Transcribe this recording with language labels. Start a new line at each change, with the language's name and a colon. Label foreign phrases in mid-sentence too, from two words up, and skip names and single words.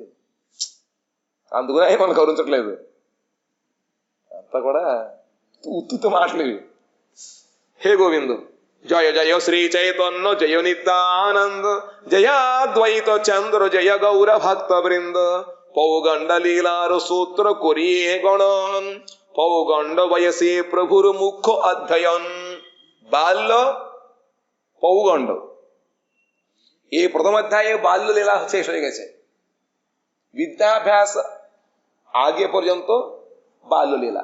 Telugu: అందుకనే మనం గౌరవించట్లేదు. అంతా కూడా ఉత్తుత్తి మాటలు ఇవి.
Bangla: হে গোবিন্দ জয় জয় শ্রী চৈতন্য জয় নিত্যানন্দ জয় দ্বৈত চন্দ্র জয় গৌর ভক্ত বৃন্দ পৌগণ্ড লীলার সূত্র করিয়ে গণন পৌগণ্ড বয়সে প্রভুর মুখ্য অধ্যয়ন বাল্য পৌগণ্ড। এই প্রথম অধ্যায়ে বাল্য লীলা শেষ হয়ে গেছে। বিদ্যাভ্যাস আগে পর্যন্ত বাল্য লীলা।